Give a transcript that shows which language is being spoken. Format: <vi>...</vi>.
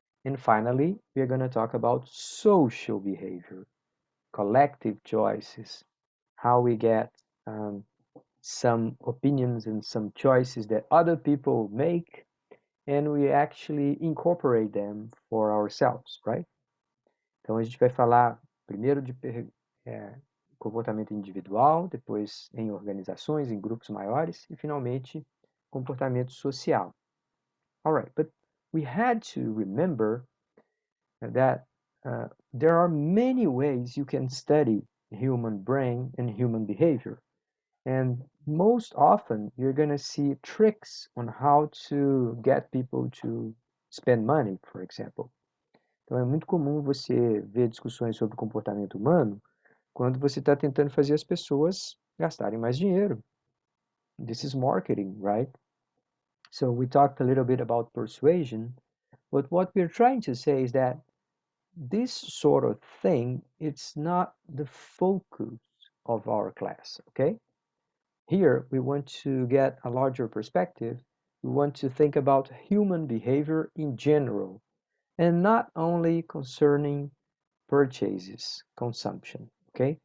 <en>And finally, we're going to talk about social behavior, collective choices, how we get some opinions and some choices that other people make, and we actually incorporate them for ourselves, right?</en> <pt>Então a gente vai falar primeiro de comportamento individual, depois em organizações, em grupos maiores e finalmente comportamento social.</pt> <en>All right, but we had to remember that there are many ways you can study human brain and human behavior. And most often you're going to see tricks on how to get people to spend money, for example.</en> <pt>Então é muito comum você ver discussões sobre comportamento humano quando você está tentando fazer as pessoas gastarem mais dinheiro.</pt> <en>This is marketing, right? So we talked a little bit about persuasion, but what we're trying to say is that this sort of thing, it's not the focus of our class, okay? Here, we want to get a larger perspective. We want to think about human behavior in general, and not only concerning purchases, consumption, okay?</en>